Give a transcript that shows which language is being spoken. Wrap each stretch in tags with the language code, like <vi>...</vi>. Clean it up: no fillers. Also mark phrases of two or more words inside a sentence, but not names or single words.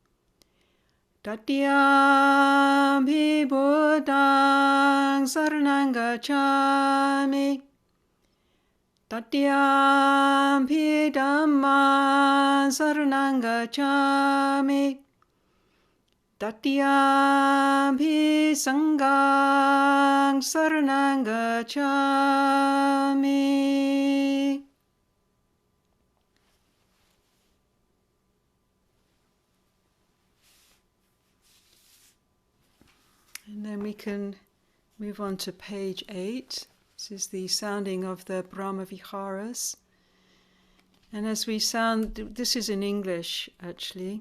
<pi>Tatiyampi Buddhaṃ saranang gacchāmi, Tatiyampi Dhammaṃ saranang gacchāmi, Tatiyampi Sanghaṃ saranang gacchāmi.</pi> <en>And then we can move on to page 8. This is the sounding of the Brahma Viharas. And as we sound, this is in English actually.</en>